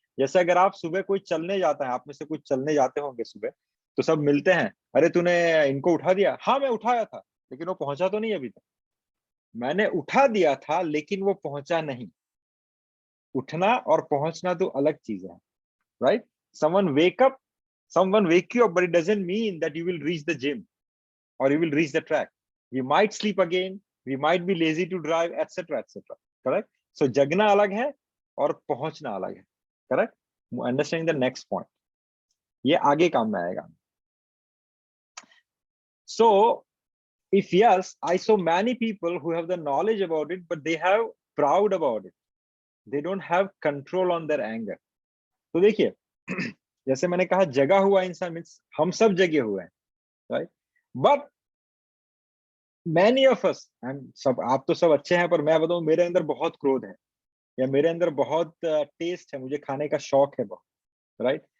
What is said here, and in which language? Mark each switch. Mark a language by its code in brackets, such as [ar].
[hi] जैसे अगर आप सुबह कोई चलने जाता है, आप में से कुछ चलने जाते होंगे सुबह, तो सब मिलते हैं, अरे तूने इनको उठा दिया? हाँ मैं उठाया था, लेकिन वो पहुंचा तो नहीं अभी तक. मैंने उठा दिया था लेकिन वो पहुंचा नहीं. उठना और पहुंचना तो अलग चीज है, right. [en] someone wake you up, but it doesn't mean that you will reach the gym or you will reach the track. We might sleep again, we might be lazy to drive, etc etc, correct. [hi] So jagna alag hai और पहुंचना अलग है, correct. [en] Understanding the next point, [hi] ये आगे काम में आएगा. [en] So if yes, I saw many people who have the knowledge about it, but they have proud about it. They don't have control on their anger. [hi] तो देखिए, जैसे मैंने कहा जगा हुआ इंसान मीन्स हम सब जगे हुए हैं, right. [en] but many of us, [hi] सब आप तो सब अच्छे हैं, पर मैं बताऊं मेरे अंदर बहुत क्रोध है, या मेरे अंदर बहुत टेस्ट है, मुझे खाने का शौक है बहुत, राइट.